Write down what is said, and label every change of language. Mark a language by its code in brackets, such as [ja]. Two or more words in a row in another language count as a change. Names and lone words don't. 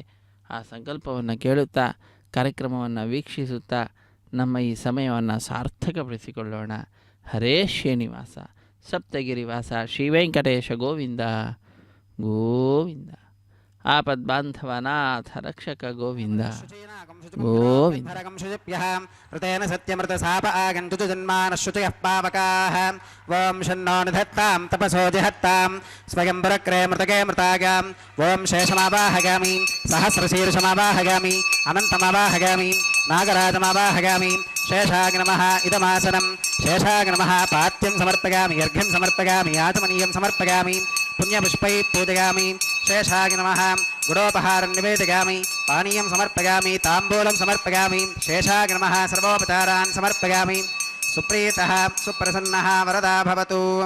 [kn] ಆ ಸಂಕಲ್ಪವನ್ನು ಕೇಳುತ್ತಾ ಕಾರ್ಯಕ್ರಮವನ್ನು ವೀಕ್ಷಿಸುತ್ತಾ ನಮ್ಮ ಈ ಸಮಯವನ್ನು ಸಾರ್ಥಕಪಡಿಸಿಕೊಳ್ಳೋಣ. [sa] ಹರೇ ಶ್ರೀನಿವಾಸ. ಸಪ್ತಗಿರಿವಾಸ ಶ್ರೀ ವೆಂಕಟೇಶ ಗೋವಿಂದ ಗೋವಿಂದ. ಆಪದ್ಬಾಂಧವನಾಥ ರಕ್ಷಕ ಗೋವಿಂದ ಗೋವಿಂದ. ಋತೇನ ಸತ್ಯಮೃತ ಸಾಪ ಆಗಂತು ಜನ್ಮಾನ ಶ್ರುತಯಃ ಪಾವಕಾಃ. ಓಂ ಶನ್ನೋ ನಿಧತ್ತಾಂ ತಪಸೋ ಜಿಹತ್ತಾಂ ಸ್ವಯಂವರಕ್ರೇ ಮೃತಕೆ ಮೃತಾಗಾಂ. ಓಂ ಶೇಷಮಾವಾಹಗಾಮಿ ಸಹಸ್ರಶೀರ್ಷಮಾವಾಹಗಾಮಿ ಅನಂತಮಾವಾಹಗಾಮಿ ನಾಗರಾಜಮಾವಾಹಗಾಮಿ. ಶೇಷಾಗ್ನಮಃ ಇದಮಾಸನಂ ಶೇಷಾಗ್ನಮಃ ಪಾತ್ಯಂ ಸಮರ್ಪಯಾಮಿ ಅರ್ಘ್ಯಂ ಸಮರ್ಪಯಾಮಿ ಆಚಮನೀಯಂ ಸಮರ್ಪಯಾಮಿ पुण्यपुष्पै पूजयामि. शेषाय नमः. गुडोपहारं निवेदयामि. पानीयं समर्पयामि. ताम्बूलं समर्पयामि. शेषाय नमः. सर्वोपचारान् समर्पयामि. सुप्रीतः सुप्रसन्नः वरदा भवतु.